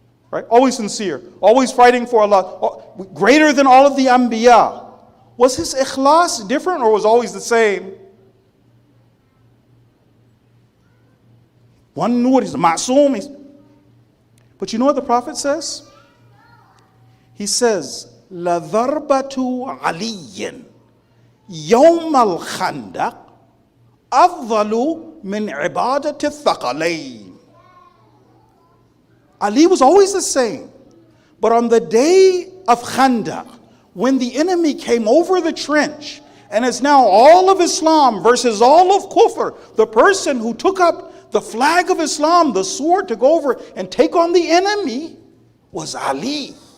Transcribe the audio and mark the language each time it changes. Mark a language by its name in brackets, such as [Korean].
[English] Right? Always sincere. Always fighting for Allah. Greater than all of the anbiya. Was his ikhlas different or was always the same? One nur is ma'soom. But you know what the Prophet says? He says, [Arabic] لَذَرْبَةُ عَلِيٍّ يَوْمَ الْخَنْدَقِ أَفْضَلُ مِنْ عِبَادَةِ الثَّقَلَيْنِ. [English] Ali was always the same. But on the day of Khandaq, when the enemy came over the trench, and it's now all of Islam versus all of Kufr, the person who took up the flag of Islam, the sword, to go over and take on the enemy was Ali.